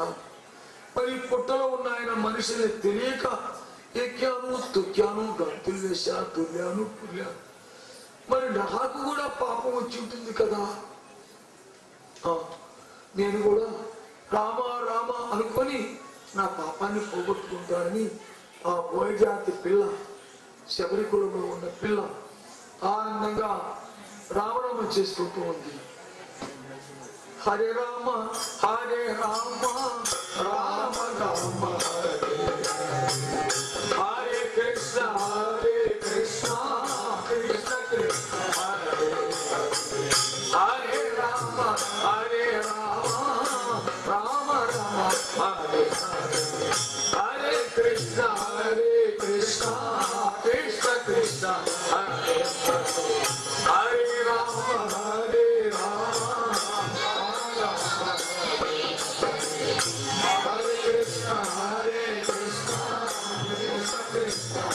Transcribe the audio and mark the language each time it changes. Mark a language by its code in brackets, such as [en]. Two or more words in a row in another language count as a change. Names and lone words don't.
[te] మరి పుట్టలో ఉన్న ఆయన మనిషిని తెలియక ఎక్కాను తొక్కాను గంతులు వేశా తుల్లాను పుల్లాను, మరి నాకు కూడా పాపం వచ్చి ఉంటుంది కదా. నేను కూడా రామ రామ అనుకొని నా పాపాన్ని పోగొట్టుకుంటానని ఆ బోయజాతి పిల్ల శబరికులంలో ఉన్న పిల్ల ఆనందంగా రామనామం చేసుకుంటూ ఉంది. [sa] హరే రామ హరే రామ రామ రామ హరే కృష్ణ కృష్ణ కృష్ణ హరే రామ హరే రామ రామ రామ హరే హరే కృష్ణ కృష్ణ కృష్ణ హరే హరే రామ హరే రామ హరే కృష్ణ కృష్ణ